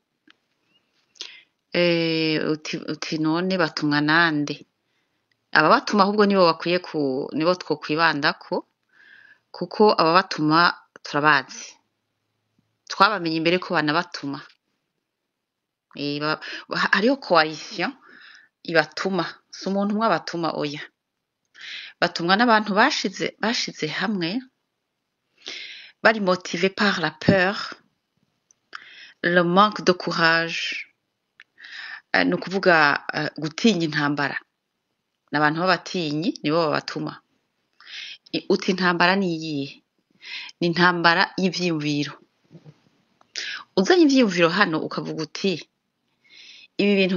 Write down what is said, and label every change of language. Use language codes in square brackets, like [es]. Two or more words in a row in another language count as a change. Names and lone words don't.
[rn] uti none batumwa nande ababatuma ahubwo nibo twokwibandako kuko ababatuma turabazi twabamenye imbere ko banabatuma hariho coalition ibatuma si umuntu umwe abatuma oya batumwa n'abantu bashize hamwe bari [fr] motivé par la peur le manque de courage [rn] ni ukuvuga gutinya intambara n'abantu b'abatinyi nibo babatuma uti intambara ni iyihe ni intambara y'ivyiyumviro uzanye ivyiyumviro hano ukavuga uti ibi bintu